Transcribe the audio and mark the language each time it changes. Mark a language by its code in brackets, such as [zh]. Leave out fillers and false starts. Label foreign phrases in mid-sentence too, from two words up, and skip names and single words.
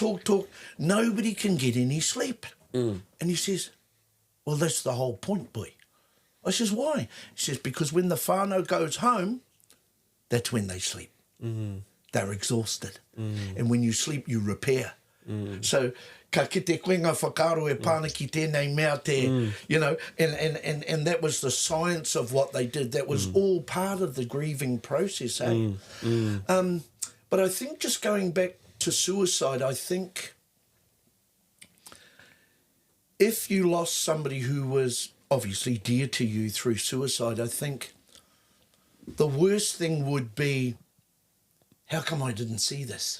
[en] Nobody can get any sleep. And he says, well, that's the whole point, boy. I says, why? He says, because when the whānau goes home, that's when they sleep. They're exhausted. And when you sleep, you repair. So, [mi] ka kite koenga whakaro e pāna ki tēnei mea te, [en] you know, and that was the science of what they did. That was all part of the grieving process, eh? But I think just going back to suicide, I think if you lost somebody who was obviously dear to you through suicide, I think the worst thing would be, how come I didn't see this?